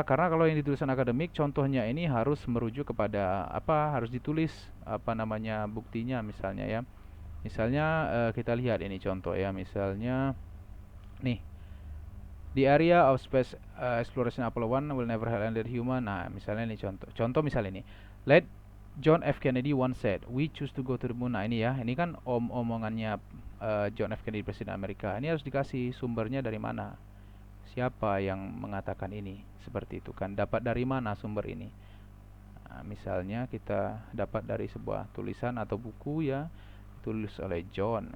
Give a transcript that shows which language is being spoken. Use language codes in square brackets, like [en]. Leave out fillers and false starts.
[id] Karena kalau yang di tulisan akademik contohnya ini harus merujuk kepada harus ditulis buktinya misalnya ya. Misalnya kita lihat ini contoh ya, misalnya nih [en] The area of space exploration Apollo 1 will never have landed human. [id] Nah, misalnya ini contoh misalnya ini. [en] Let John F. Kennedy once said, we choose to go to the moon. [id] Nah, ini ya, ini kan omongannya John F. Kennedy, Presiden Amerika. Ini harus dikasih sumbernya dari mana. Siapa yang mengatakan ini? Seperti itu kan. Dapat dari mana sumber ini? Nah, misalnya kita dapat dari sebuah tulisan atau buku ya, tulis oleh John.